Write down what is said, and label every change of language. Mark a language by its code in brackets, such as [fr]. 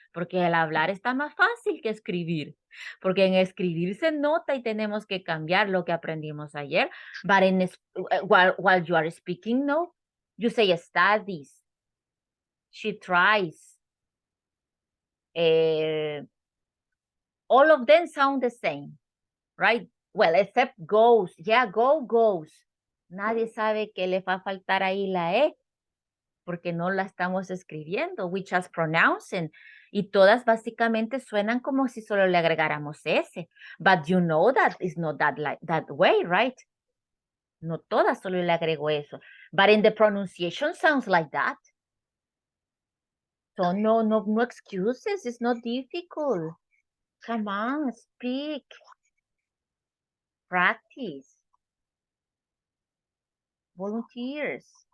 [es] Porque el hablar está más fácil que escribir. Porque en escribir se nota y tenemos que cambiar lo que aprendimos ayer. [en] But while you are speaking, no. You say studies. She tries. All of them sound the same, right? Well, except goes. Yeah, goes. [es] Nadie sabe que le va a faltar ahí la E, porque no la estamos escribiendo. [en] We just pronouncing. [es] Y todas básicamente suenan como si solo le agregáramos S. [en] But you know that it's not that way, right? [es] No todas solo le agrego eso. [en] But in the pronunciation sounds like that. So no excuses. It's not difficult. Come on, speak. Practice. Volunteers.